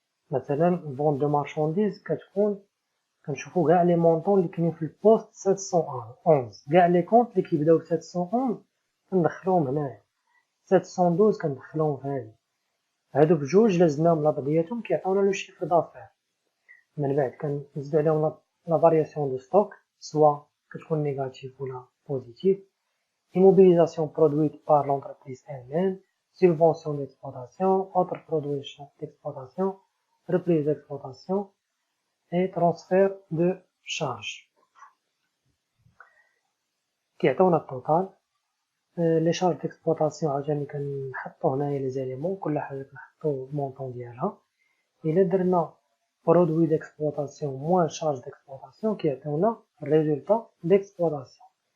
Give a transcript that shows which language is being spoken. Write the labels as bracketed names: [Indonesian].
[Arabic] مثلا فون دو مارشانديز كتكون كنشوفوا كاع لي مونطون اللي كاينين في البوست 711 كاع لي كونط اللي كيبداو ب 711 كندخلوهم هنايا 712 كندخلوهم في هادي. هادوك بجوج لازمناهم لبعضياتهم كيعطيونا لو شيفر دافير. من بعد كنزيدو عليهم لا فارياسيون دو ستوك سوا كتكون نيجاتيف ولا بوزيتيف. [French] immobilisation produite par l'entreprise elle-même, subvention d'exploitation, autres produits d'exploitation, reprise d'exploitation et transfert de charge. [Arabic] كيعطيونا التوتال. لي شارج ديكسبلوطاسيون عاوتاني كنحطو هنايا لي زاليمون كل حاجه كنحطو المونطون ديالها. الا درنا برودوي ديكسبلوطاسيون موان شارج ديكسبلوطاسيون كيعطيونا الريزولطا ديكسبلوطاسيون.